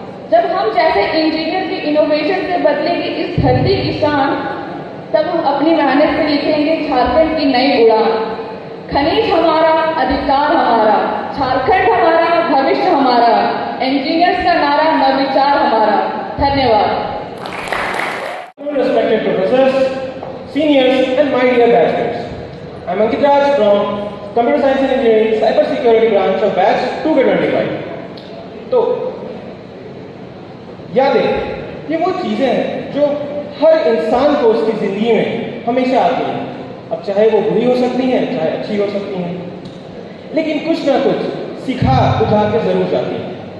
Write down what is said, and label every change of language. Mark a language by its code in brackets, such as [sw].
[hi] जब हम जैसे इंजीनियर की इनोवेशन से बदलेगी इस धरती की शान, तब हम अपनी मेहनत से लिखेंगे झारखंड की नई उड़ान। खनिज हमारा, अधिकार हमारा, झारखंड हमारा, भविष्य हमारा, इंजीनियर्स का नारा, नवविचार हमारा। धन्यवाद। [en] Respected professors, seniors and my dear batchmates, I am Ankit Raj from Computer Science and Engineering Cyber Security branch of batch 2K25। [hi] तो यादें ये वो चीजें हैं जो हर इंसान को उसकी जिंदगी में हमेशा आती हैं। अब चाहे वो बुरी हो सकती हैं, चाहे अच्छी हो सकती हैं, लेकिन कुछ ना कुछ सिखा बुझा के जरूर जाती हैं।